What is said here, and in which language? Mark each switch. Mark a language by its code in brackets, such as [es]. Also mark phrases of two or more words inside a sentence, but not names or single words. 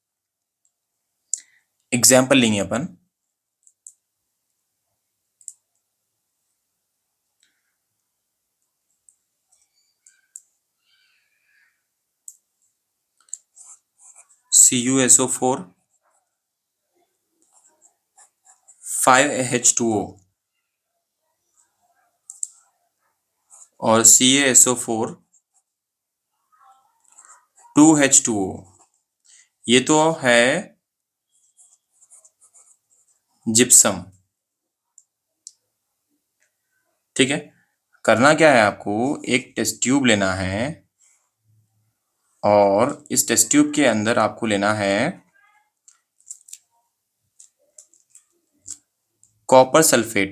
[hi] एग्जाम्पल लेंगे अपन। CuSO4 5H2O और CaSO4 2H2O। ये तो है जिप्सम। ठीक है, करना क्या है आपको, एक [en] test tube [hi] लेना है और इस [en] test tube [hi] के अंदर आपको लेना है [en] copper sulphate.